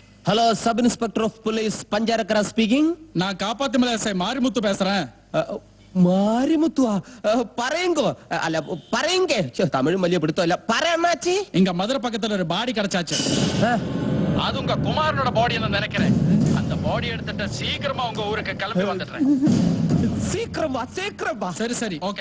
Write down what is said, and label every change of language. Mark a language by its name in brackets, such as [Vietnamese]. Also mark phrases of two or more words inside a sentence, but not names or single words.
[English] Hello sub inspector of police பஞ்சாரக்கரா speaking. [Tamil] நான் காப்பாத்துமலை எஸ்ஐ மாரிமுத்து பேசுறேன். [Malayalam] மாரிமுத்துவா പറയങ്കോ അല്ല പറയങ്കേ തമിഴും വലിയ പിടുത്തമല്ല പറയണ്ണാച്ചി. [Tamil] இங்க மதுரை பக்கத்துல ஒரு பாடி கிடைச்சாச்சு. அது உங்க குமாரனோட பாடின்னு நினைக்கிறேன். அந்த பாடி எடுத்துட்டு சீக்கிரமா உங்க ஊருக்கு கிளம்பி வந்துடுறேன். சீக்கிரமா சீக்கிரமா. சரி சரி ஓகே